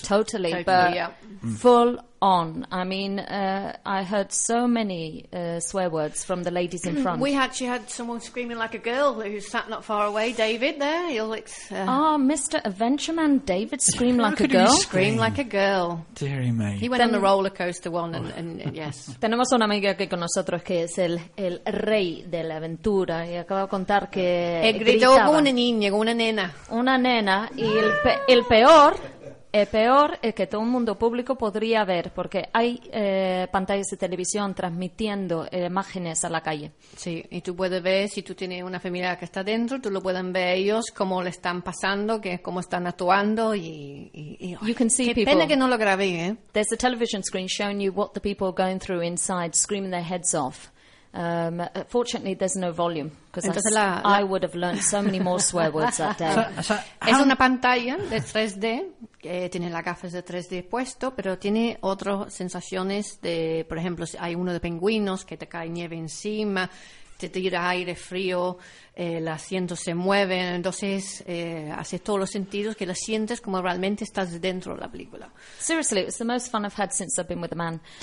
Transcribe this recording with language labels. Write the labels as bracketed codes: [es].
[en] Totally, but yeah. Full on. I mean, I heard so many swear words from the ladies in front. We actually had someone screaming like a girl who sat not far away. David, there. Mr. Adventure Man David screamed like a girl. Scream like a girl. Deary me. He went on the roller coaster one, and yes. [es] Tenemos una amiga aquí con nosotros que es el rey de la aventura. Y acaba de contar que gritó como una niña, como una nena. Una nena. Y el peor... El peor es que todo el mundo público podría ver, porque hay pantallas de televisión transmitiendo imágenes a la calle. Sí, y tú puedes ver, si tú tienes una familia que está dentro, tú lo pueden ver ellos, cómo le están pasando, cómo están actuando y [en] you can see [es] qué [en] people. [es] Pena que no lo grabé, ¿eh? [en] There's a television screen showing you what the people are going through inside, screaming their heads off. Fortunately, there's no volume because I would have learned so many more swear words that day. [es] Es una pantalla de 3D que tiene las gafas de 3D puesto, pero tiene otras sensaciones de, por ejemplo, si hay uno de pingüinos que te cae nieve encima, te tira aire frío, el asiento se mueve, entonces hace todos los sentidos que lo sientes como realmente estás dentro de la película. [en] Seriously, it was the most fun I've had since I've been with a man.